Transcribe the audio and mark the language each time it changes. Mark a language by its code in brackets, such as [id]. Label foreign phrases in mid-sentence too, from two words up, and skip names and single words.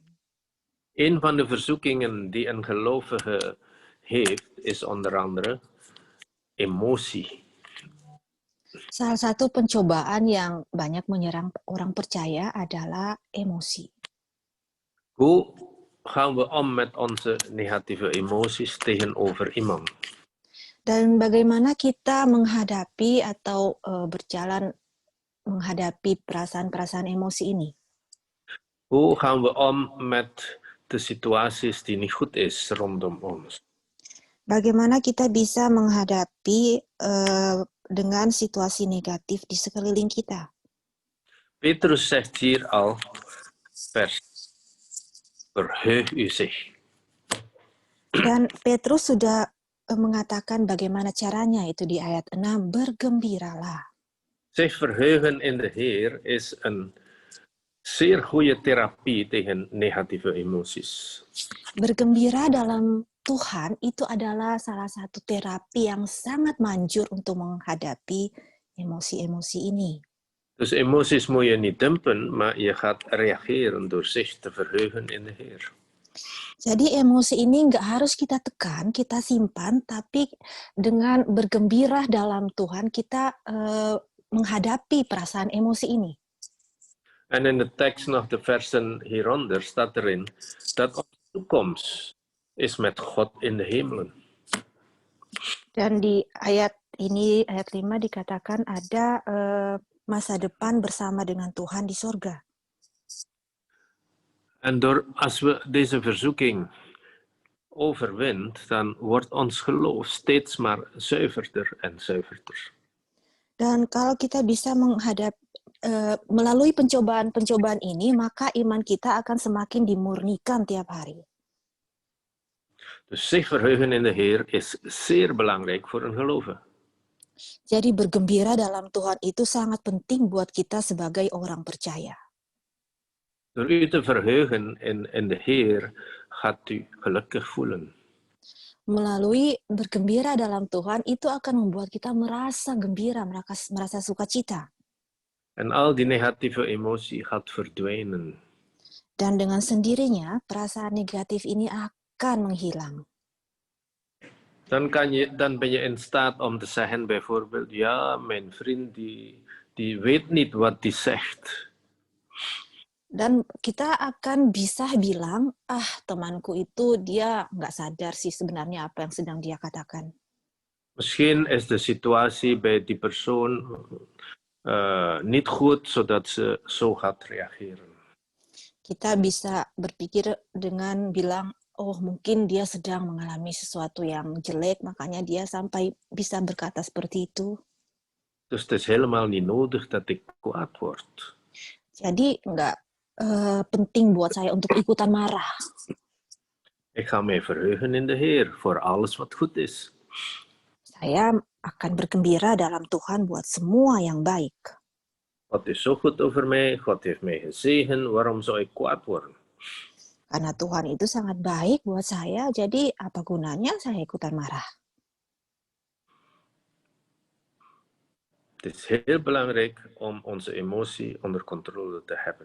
[nl] Een van de verzoekingen die een gelovige heeft, is onder andere emotie. [id] Salah satu pencobaan yang banyak menyerang orang percaya adalah emosi. [nl] Hoe gaan we om met onze negatieve emoties tegenover iemand? [id] Dan bagaimana kita menghadapi atau berjalan menghadapi perasaan-perasaan emosi ini? [nl] Hoe gaan we om met de situaties die niet goed is rondom ons? [id] Bagaimana kita bisa menghadapi dengan situasi negatif di sekeliling kita? [nl] Petrus zegt hier al, vers, verheug u zich. [id] Dan Petrus sudah mengatakan bagaimana caranya, itu di ayat 6, bergembiralah. [nl] Zich verheugen in de Heer is een zeer goede therapie tegen negatieve emoties. [id] Bergembira dalam Tuhan itu adalah salah satu terapi yang sangat manjur untuk menghadapi emosi-emosi ini. [nl] Dus emoties moet je niet dumpen, maar je gaat reageren door zich te verheugen in de Heer. [id] Jadi emosi ini nggak harus kita tekan, kita simpan, tapi dengan bergembira dalam Tuhan kita menghadapi perasaan emosi ini. [nl] En in de tekst nog de versen hieronder staat erin dat onze toekomst is met God in de hemelen. [id] Dan di ayat ini, ayat 5 dikatakan ada masa depan bersama dengan Tuhan di sorga. [nl] En als we deze verzoeking overwint, dan wordt ons geloof steeds maar zuiverder en zuiverder. [id] Dan kalau kita bisa melalui pencobaan-pencobaan ini, maka iman kita akan semakin dimurnikan tiap hari. [nl] Dus zich verheugen in de Heer is zeer belangrijk voor een gelovige. [id] Jadi bergembira dalam Tuhan itu sangat penting buat kita sebagai orang percaya. [nl] Door u te verheugen in de Heer gaat u gelukkig voelen. [id] Melalui bergembira dalam Tuhan itu akan membuat kita merasa gembira, merasa sukacita. [nl] En al die negatieve emotie gaat verdwijnen. [id] Dan dengan sendirinya perasaan negatif ini akan menghilang. [nl] Dan ben je in staat om te zeggen bijvoorbeeld, ja, mijn vriend die weet niet wat die zegt. [id] Dan kita akan bisa bilang, temanku itu dia nggak sadar sih sebenarnya apa yang sedang dia katakan. [nl] Misschien is de situatie bij die persoon niet goed, zodat ze zo gaat reageren. [id] Kita bisa berpikir dengan bilang, mungkin dia sedang mengalami sesuatu yang jelek, makanya dia sampai bisa berkata seperti itu. [nl] Dus het is helemaal niet nodig dat ik kwaad word. [id] Jadi nggak penting buat saya untuk ikutan marah. [nl] Ik ga mij verheugen in de Heer voor alles wat goed is. [id] Saya akan bergembira dalam Tuhan buat semua yang baik. [nl] God is zo goed over mij, God heeft mij gezegend, waarom zou ik kwaad worden? [id] Karena Tuhan itu sangat baik buat saya, jadi apa gunanya saya ikutan marah? [nl] Het is heel belangrijk om onze emotie onder controle te hebben.